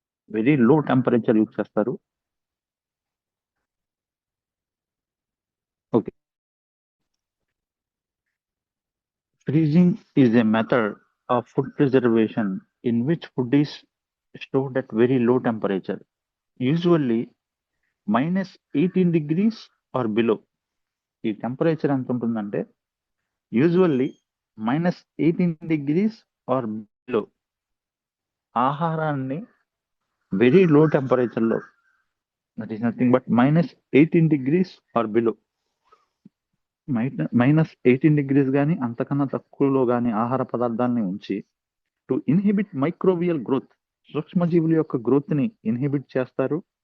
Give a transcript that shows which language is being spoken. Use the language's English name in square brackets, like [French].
[Telugu] Very low temperature use చేస్తారు. [English] Okay, freezing is a method of food preservation in which food is stored at very low temperature, usually -18 degrees or below. [Telugu] ఈ temperature ఎంత ఉంటుందంటే [English] Usually -18 degrees or below. [Telugu] ఆహారాన్ని very low temperature లో, [English] that is nothing but -18 degrees or below, [Telugu] -18 degrees కానీ అంతకన్నా తక్కువలో కానీ ఆహార పదార్థాలని ఉంచి [English] to inhibit microbial growth, [Telugu] సూక్ష్మజీవుల యొక్క గ్రోత్ ని ఇన్హిబిట్ చేస్తారు.